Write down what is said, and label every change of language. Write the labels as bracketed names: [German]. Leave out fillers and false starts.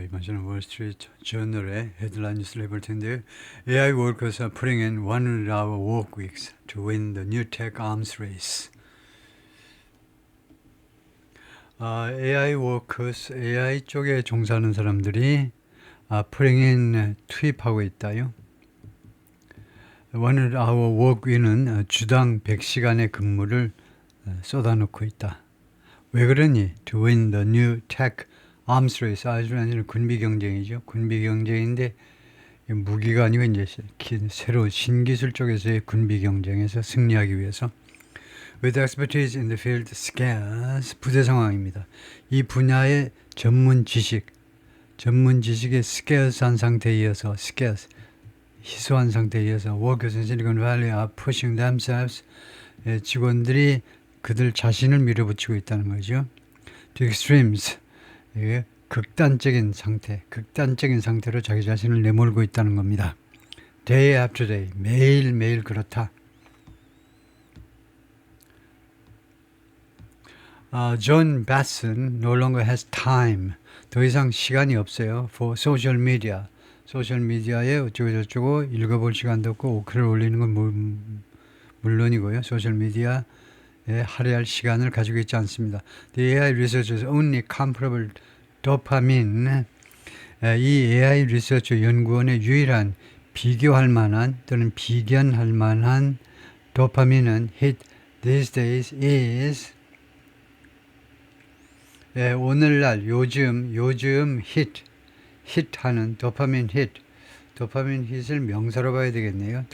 [Korean] 이번 주는 월스트리트 저널의 헤드라인 뉴스를 해볼 텐데요. [English] AI workers are putting in 100-hour work weeks to win the new tech arms race. [Korean] AI workers, AI 쪽에 종사하는 사람들이 [English] putting in, [Korean] 투입하고 있다요. [English] 100-hour work week [Korean] 는 주당 100시간의 근무를 쏟아놓고 있다. 왜 그러니? [English] To win the new tech arms race. [Korean] 아주 완전 군비 경쟁이죠. 군비 경쟁인데 무기가 아니고 이제 새로 신기술 쪽에서의 군비 경쟁에서 승리하기 위해서 [English] with expertise in the field scarce [Korean] 부재 상황입니다. 이 분야의 전문 지식의 scarce한 상태에 이어서 희소한 상태에 이어서 [English] workers in Silicon Valley are pushing themselves [Korean] 직원들이 그들 자신을 밀어붙이고 있다는 거죠. [English] To extremes [Korean] 극단적인 상태로 자기 자신을 내몰고 있다는 겁니다. [English] Day after day, [Korean] 매일매일 그렇다. [English] John Basson no longer has time. [Korean] 더 이상 시간이 없어요. [English] For social media. [Korean] 소셜미디어에 어쩌고저쩌고 읽어볼 시간도 없고 글을 올리는 건 물론이고요. 소셜미디어에 할애할 시간을 가지고 있지 않습니다. [English] The AI researchers only comparable [Korean] 도파민, 이 AI 리서치 연구원의 유일한 비교할 만한 또는 비견할 만한 도파민은 [English] hit these days is [Korean] 오늘날 요즘 hit하는 도파민 hit을 명사로 봐야 되겠네요.